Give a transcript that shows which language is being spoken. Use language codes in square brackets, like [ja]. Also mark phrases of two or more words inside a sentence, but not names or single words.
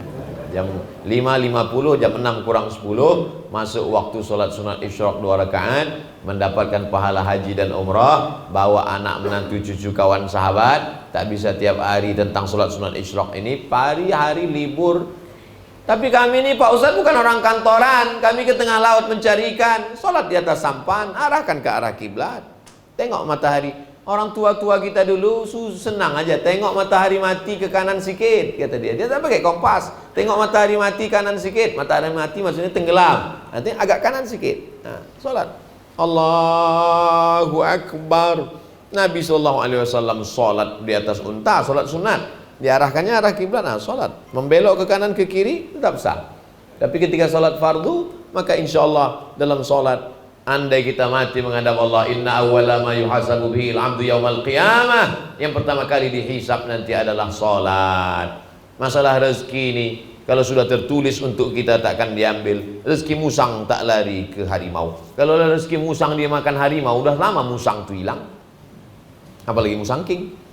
[ms] Jam 5.50, jam 6 kurang 10 masuk waktu sholat sunat isyraq 2 rakaat, mendapatkan pahala haji dan umrah, bawa anak menantu cucu kawan sahabat. Tak bisa tiap hari tentang sholat sunat isyraq ini, hari-hari libur. Tapi kami ini Pak Ustadz bukan orang kantoran, kami ke tengah laut mencari ikan, sholat di atas sampan, arahkan ke arah kiblat, tengok matahari. Orang tua-tua kita dulu senang aja, tengok matahari mati ke kanan sikit, kata dia. Dia tak pakai kompas, tengok matahari mati kanan sikit. Matahari mati maksudnya tenggelam, nanti agak kanan sikit. [ar] Nah, sholat. الله أكبر. [ms] Nabi SAW sholat di atas unta, sholat sunat. Diarahkannya arah kiblat, nah sholat. Membelok ke kanan ke kiri, tetap sah. Tapi ketika sholat fardu, maka [ar] إن شاء الله [ms] dalam sholat, andai kita mati menghadap Allah, [ar] إن أول ما يحاسب به العبد يوم القيامة, [ms] yang pertama kali dihisab nanti adalah salat. Masalah rezeki ini kalau sudah tertulis untuk kita takkan diambil. Rezeki musang tak lari ke harimau. Kalau rezeki musang dia makan harimau, udah lama musang tu hilang. Apalagi musang king.